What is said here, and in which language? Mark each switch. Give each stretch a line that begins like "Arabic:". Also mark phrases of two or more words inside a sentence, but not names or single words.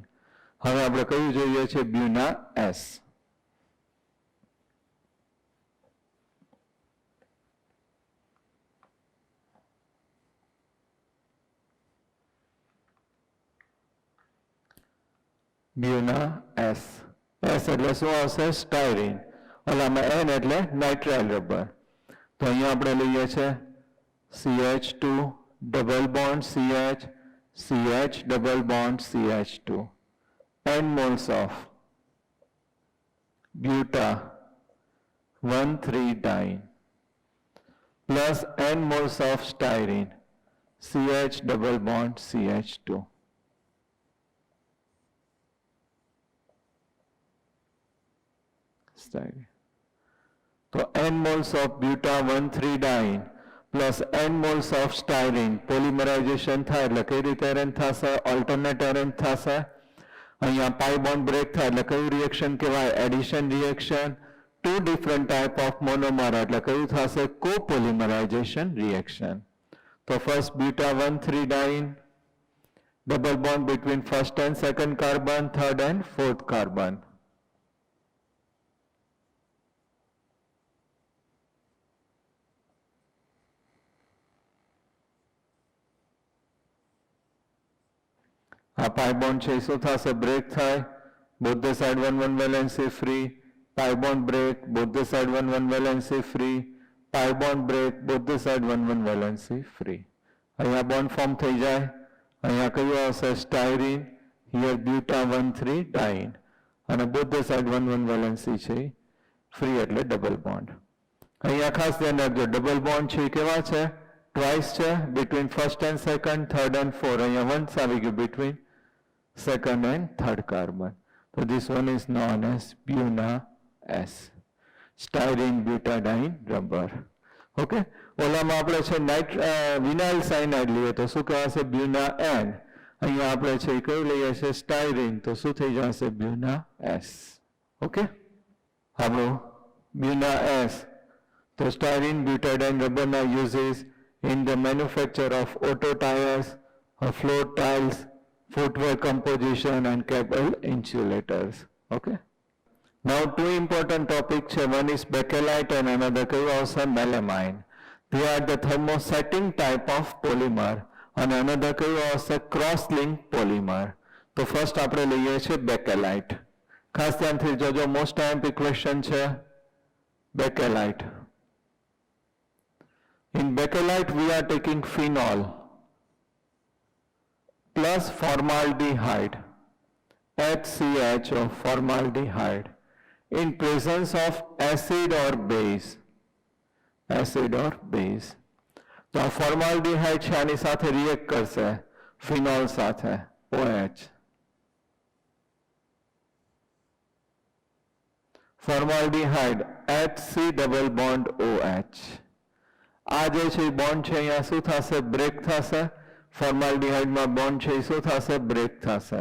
Gujarati: હવે આપણે કયું જોઈએ છે? Buna S. Buna S. S એટલે શું આવશે? સ્ટાયરીન. ઓલામાં N એટલે નાઇટ્રાઇલ રબર. તો અહીંયા આપણે લઈએ છે
English: CH2 double bond CH CH double bond CH2 N moles of buta 1,3-diene plus N moles of styrene CH double bond CH2. Styrene. So N moles of buta 1,3-diene plus N moles of styrene polymerization
Gujarati: થાય એટલે કઈ રીતે અરેન્જ થશે?
English: ઓલ્ટરનેટ અરેન્જ થશે.
Gujarati: અહીંયા
English: pi bond break
Gujarati: થાય એટલે કયું રિએક્શન કહેવાય?
English: addition reaction. two different type of monomer
Gujarati: એટલે કયું થશે?
English: copolymerization reaction. તો ફર્સ્ટ buta 1,3-diene double bond between first and second carbon, third and fourth carbon.
Gujarati: આ
English: pi bond
Gujarati: છે શું થશે? બ્રેક થાય,
English: both the side 1 valency free. Pi bond break, both the side 1 valency free. Pi bond break, both the side 1 valency free.
Gujarati: અહીંયા
English: bond form
Gujarati: થઈ જાય. અહીંયા કયું આવશે? સ્ટાયરીન.
English: હિયર buta 1,3-diene અને both the side 1 valency છે ફ્રી એટલે double bond.
Gujarati: અહીંયા ખાસ ધ્યાન રાખજો,
English: double bond
Gujarati: છે કેવા છે? ટ્વાઇસ છે,
English: between first and second, third and fourth. અહીંયા once
Gujarati: આવી ગયું
English: between second and third carbon. So this one is known as buna S, styrene butadiene rubber.
Gujarati: Okay, ઓલામાં આપણે છે
English: vinyl cyanide
Gujarati: લઈએ તો શું કહેવાશે? બ્યુના N. અહીંયા આપણે છે કયું લઈએ છે? સ્ટાયરીન, તો શું થઈ જશે? બ્યુના S. ઓકે, આપણું બ્યુના S.
English: તો સ્ટાયરીન butadiene રબરના યુઝિસ in the manufacture of auto tires, floor tiles, footwear composition and cable insulators. Okay. Now two important topics, one is bakelite and another is melamine. They are the thermosetting type of polymer and another is cross-linked polymer. So first
Gujarati: આપણે લઈએ છે bakelite. ખાસ ધ્યાનથી જોજો,
English: most time question છે bakelite. In bakelite we are taking phenol plus formaldehyde, HCH or formaldehyde, in presence of acid or base. Acid or base.
Gujarati: તો આ formaldehyde છે આની સાથે રિએક્ટ કરશે ફિનોલ સાથે, OH.
English: formaldehyde HC double bond OH.
Gujarati: આ જે છે બોન્ડ છે અહીંયા શું થશે? બ્રેક થશે. ફોર્માલ્ડિહાઇડમાં બોન્ડ છે એ શું થશે? બ્રેક થશે.